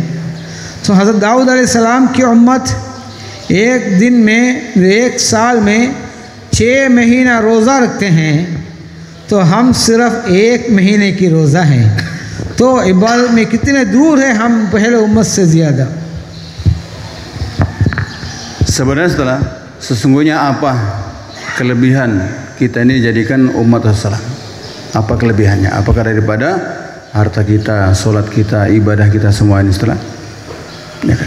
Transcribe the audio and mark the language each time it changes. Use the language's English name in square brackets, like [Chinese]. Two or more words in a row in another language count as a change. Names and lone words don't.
[Hindi] तो हज़रत दाऊद अलैहिस्सलाम की उम्मत एक दिन में, एक साल में 6 महीना रोज़ा रखते हैं, तो हम सिर्फ़ 1 महीने की रोज़ा हैं। तो इबादत में कितने दूर है हम पहले उम्मत से ज़्यादा। [Indonesian] Sebenarnya setelah sesungguhnya apa kelebihan kita ini jadikan umat Rasulullah? Apa kelebihannya? Apakah daripada harta kita, solat kita, ibadah kita semua ini setelah? Ya kan?